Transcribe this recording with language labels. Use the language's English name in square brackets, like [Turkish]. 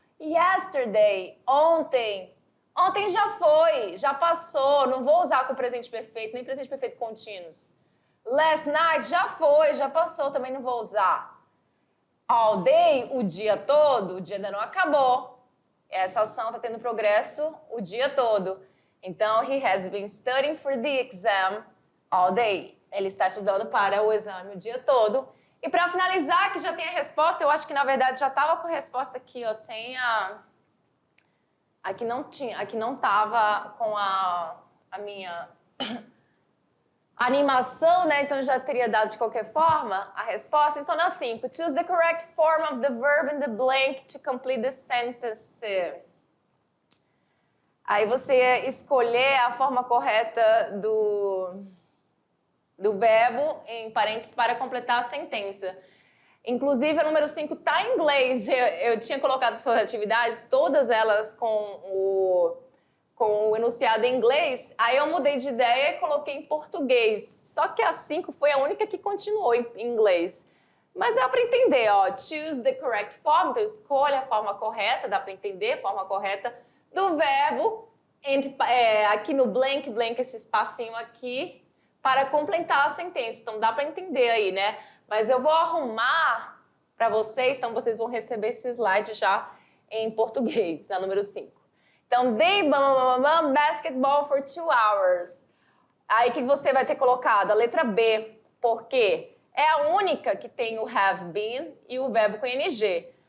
[Portuguese] Yesterday, ontem. Ontem já foi, já passou, não vou usar com presente perfeito, nem presente perfeito contínuos. [English] Last night [Portuguese] já foi, já passou, também não vou usar. [English] All day, [Portuguese] o dia todo, o dia ainda não acabou. Essa ação está tendo progresso o dia todo. [English] Então, he has been studying for the exam all day. [Portuguese] Ele está estudando para o exame o dia todo. E para finalizar, que já tem a resposta, eu acho que na verdade já estava com a resposta aqui, ó, sem a... Aqui não tinha, aqui não estava com a minha animação, né? Então já teria dado de qualquer forma a resposta. Então na 5, [English] choose the correct form of the verb in the blank to complete the sentence. [Portuguese] Aí você escolher a forma correta do verbo em parênteses para completar a sentença. Inclusive, a número 5 está em inglês. Eu tinha colocado essas atividades, todas elas com o enunciado em inglês. Aí eu mudei de ideia e coloquei em português. Só que a 5 foi a única que continuou em inglês. Mas dá para entender, ó. [English] Choose the correct form. [Portuguese] Então, escolha a forma correta, dá para entender a forma correta do verbo. Aqui no blank, esse espacinho aqui, para completar a sentença. Então, dá para entender aí, né? Mas eu vou arrumar para vocês, então vocês vão receber esse slide já em português, a número 5. [English] Então, they basketball for 2 hours. [Portuguese] Aí que você vai ter colocado a letra B, porque é a única que tem o have been e o verbo com ing.